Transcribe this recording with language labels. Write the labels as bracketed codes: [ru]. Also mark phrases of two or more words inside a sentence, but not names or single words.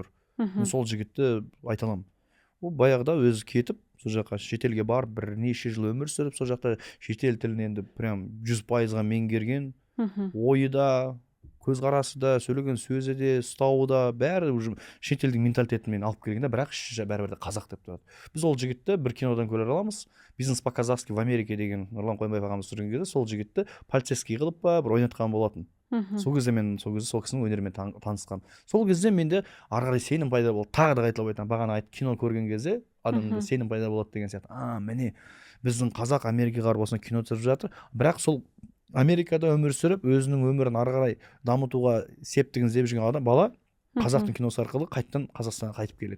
[kk] Мен сол жігітті айта аламын. Ол баяғыда өзі кетіп, сол жаққа шетелге барып, бірнеше жыл өмір сүріп, сол жақта шетел тілін енді прям 100%-ға меңгерген, ойы да, көзқарасы да, сөйлеген сөзі де, ұстауы да, бәрі уже шетелдің менталитетімен алып келген да, бірақ бәрібір де қазақ деп тұрады. Біз ол жігітті бір кинодан көре аламыз. [ru] Бизнес по-казахски в Америке [kk] деген Нұрлан Қойынбаев ағамыз түсірген кезде сол жігітті полицейский қылып па бір ойнатқан болатын. Сол кезде сол кісінің өнерімен танысқам. Сол кезде менде ары қарай сенім пайда болды. Тағы да қайталап айтамын, бағана кино көрген кезде адамда сенім пайда болады деген сияқты. Міне біздің қазақ Америкаға барып осында кино түсіріп жатыр, бірақ сол Америкада өмір сүріп, өзінің өмірін ары қарай дамытуға септігін іздеп жүрген адам бала қазақтың киносы арқылы қайттан Қазақстанға қайтып келеді.